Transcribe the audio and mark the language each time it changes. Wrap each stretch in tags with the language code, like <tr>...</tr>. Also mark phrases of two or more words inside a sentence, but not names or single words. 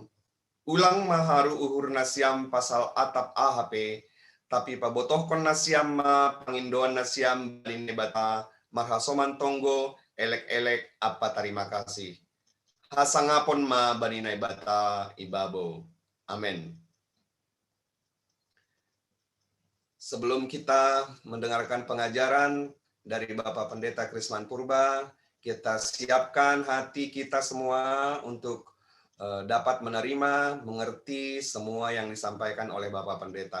<bts>Ulang maharu uhur nasiam pasal atap AHP, tapi pabotohkon nasiam ma pangindoan nasiam bani nebata, marhasoman tonggo, elek-elek apa</bts> <id>terima kasih.</id> <bts>Hasangapon ma bani nebata ibabo. Amin.</bts> <id>Sebelum kita mendengarkan pengajaran dari Bapak Pendeta Krisman Purba, kita siapkan hati kita semua untuk dapat menerima, mengerti semua yang disampaikan oleh Bapak Pendeta.</id>